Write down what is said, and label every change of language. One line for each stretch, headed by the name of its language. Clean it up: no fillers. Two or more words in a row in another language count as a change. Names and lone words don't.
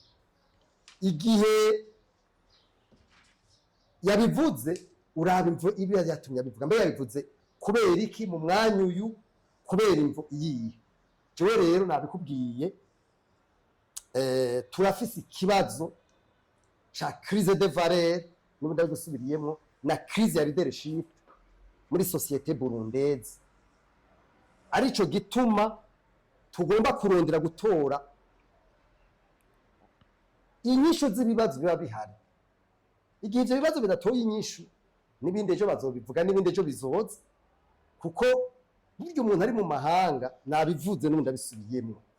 Rundi: Igihe yabivuze uraba imvo ibi yatumye abivuga, mbe yabivuze kubera iki mu mwanya uyu kubera imvo iyi jewe rero nabikubwiye turafise ikibazo cha
French: crise de valeur
Rundi: n'ubu ndagusubiriyemo na crise ya leadership muri
French: societe burundaise
Rundi: arico gituma tugomba kurondera gutora inyishu z'ibibazo biba bihari igihe ivyo bibazo bidatoye inyishu n'ibindi ejo bazobivuga n'ibindi ejo bizoza kuko burya umuntu ari mu mahanga nabivuze n'ubundi abisubiyemo